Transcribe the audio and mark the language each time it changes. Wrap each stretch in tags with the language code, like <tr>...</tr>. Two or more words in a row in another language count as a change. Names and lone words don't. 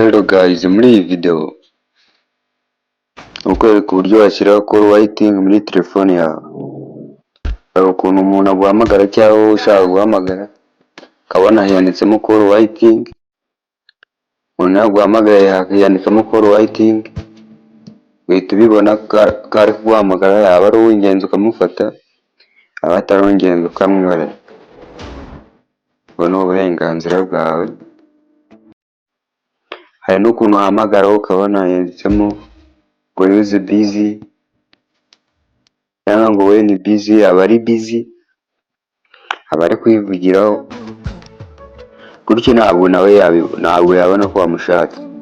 <rw>Guys, muri iyi video ukwereka uburyo washyiraho</rw> <en>call waiting</en> <rw>muri telefone yawe. Hari ukuntu umuntu aguhamagara cyangwa wowe ushaka guhamagara ukabona yanditsemo</rw> <en>call waiting,</en> <rw>umuntu yaguhamagaye yanditsemo</rw> <en>call waiting,</en> <rw>uhita ubibona ko ari kuguhamagara, yaba ari uw'ingenzi ukamufata, yaba atari uw'ingenzi ukamwihorera. Ubwo ni uburenganzira bwawe. Hari n'ukuntu uhamagara ukabona yanditsemo ngo</rw> <en>use busy</en> <rw>cyangwa ngo</rw> <en>when busy,</en> <rw>aba ari busy, aba ari kwivugiraho gutyo, ntabwo yabona ko wamushatse.</rw>